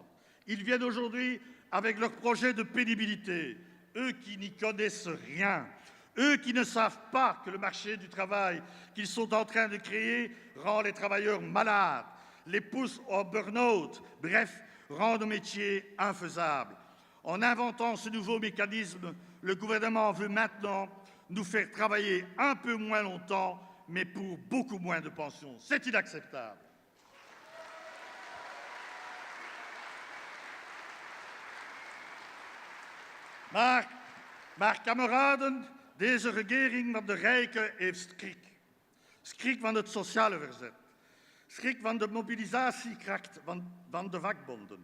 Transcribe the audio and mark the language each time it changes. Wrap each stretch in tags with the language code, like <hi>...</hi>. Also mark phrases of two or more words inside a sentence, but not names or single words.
<fr>Ils viennent aujourd'hui avec leur projet de pénibilité, eux qui n'y connaissent rien, eux qui ne savent pas que le marché du travail qu'ils sont en train de créer rend les travailleurs malades, les pousse au burn-out, bref, rend nos métiers infaisables. En inventant ce nouveau mécanisme, le gouvernement veut maintenant nous faire travailler un peu moins longtemps, mais pour beaucoup moins de pensions. C'est inacceptable.</fr> <nl>Maar kameraden, deze regering van de rijken heeft schrik. Schrik van het sociale verzet. Schrik van de mobilisatiekracht van de vakbonden.</nl>